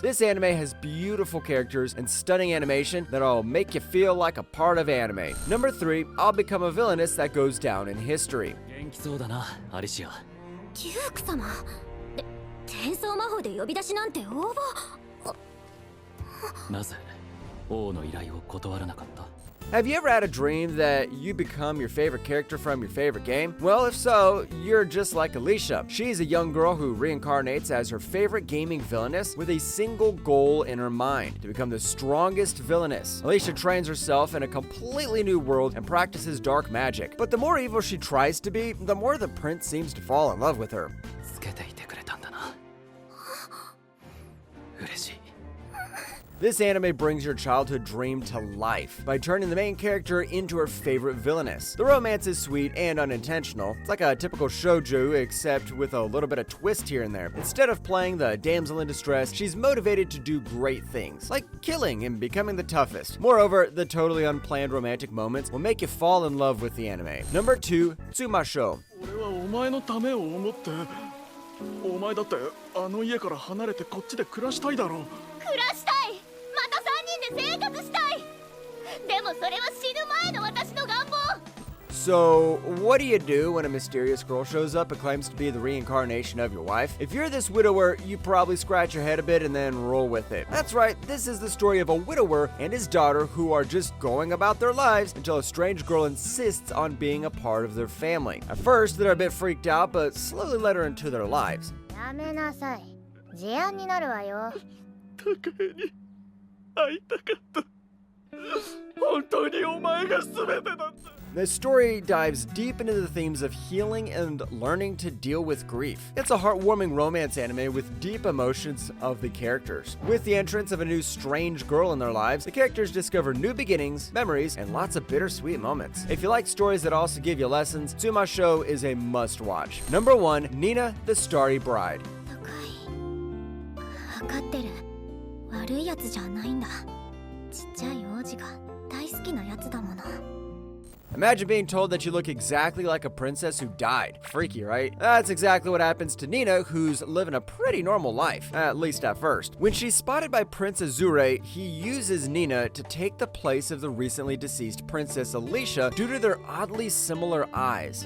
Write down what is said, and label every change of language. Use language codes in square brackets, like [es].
[en] This anime has beautiful characters and stunning animation that'll make you feel like a part of anime. Number 3, I'll Become a Villainess That Goes Down in History. [ja] 元気そうだな、アリシア。デューク様。転送魔法で呼び出しなんて応募。なぜ王の依頼を断らなかった？ [en] Have you ever had a dream that you become your favorite character from your favorite game? Well, if so, you're just like Alicia. She's a young girl who reincarnates as her favorite gaming villainess with a single goal in her mind: to become the strongest villainess. Alicia trains herself in a completely new world and practices dark magic. But the more evil she tries to be, the more the prince seems to fall in love with her. [ja] つけていてくれたんだな。嬉しい。 [en] This anime brings your childhood dream to life by turning the main character into her favorite villainess. The romance is sweet and unintentional. It's like a typical shoujo, except with a little bit of twist here and there. Instead of playing the damsel in distress, she's motivated to do great things, like killing and becoming the toughest. Moreover, the totally unplanned romantic moments will make you fall in love with the anime. Number 2, Tsumasho. [ja] 俺はお前のためを思って。お前だってあの家から離れてこっちで暮らしたいだろう。暮らしたい。また3人で生活したい。でもそれは死ぬ前の私の願望。 [en] So, what do you do when a mysterious girl shows up and claims to be the reincarnation of your wife? If you're this widower, you probably scratch your head a bit and then roll with it. That's right, this is the story of a widower and his daughter who are just going about their lives until a strange girl insists on being a part of their family. At first, they're a bit freaked out, but slowly let her into their lives. [ja] やめなさい。事案になるわよ。高江に会いたかった。本当にお前が全てだった。 [en] The story dives deep into the themes of healing and learning to deal with grief. It's a heartwarming romance anime with deep emotions of the characters. With the entrance of a new strange girl in their lives, the characters discover new beginnings, memories, and lots of bittersweet moments. If you like stories that also give you lessons, Tsuma Show is a must-watch. Number 1, Nina the Starry Bride. [ja] 分かってる。悪いやつじゃないんだ。ちっちゃい王子が大好きなやつだもの。 [en] Imagine being told that you look exactly like a princess who died. Freaky, right? That's exactly what happens to Nina, who's living a pretty normal life, at least at first. When she's spotted by Prince Azure, he uses Nina to take the place of the recently deceased Princess Alicia due to their oddly similar eyes.